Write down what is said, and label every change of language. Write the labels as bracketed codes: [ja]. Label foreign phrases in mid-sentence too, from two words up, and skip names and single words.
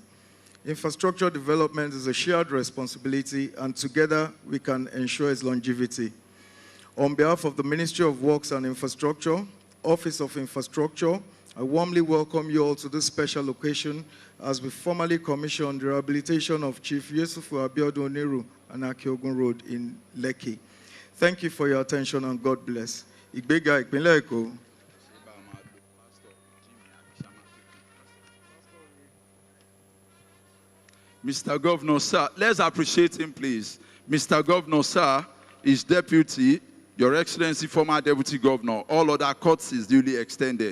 [en] Infrastructure development is a shared responsibility, and together we can ensure its longevity. On behalf of the Ministry of Works and Infrastructure, Office of Infrastructure, I warmly welcome you all to this special occasion as we formally commission the rehabilitation of Chief Yesufu Abiodun Oniru and Akiogun Road in Lekki. Thank you for your attention and God bless. [yo] Ìgbéga ìpínlẹ̀ Èkó. [en] Mr. Governor, sir, let's appreciate him, please. Mr. Governor, sir, is Deputy, Your Excellency, former Deputy Governor, all other courtesies duly extended.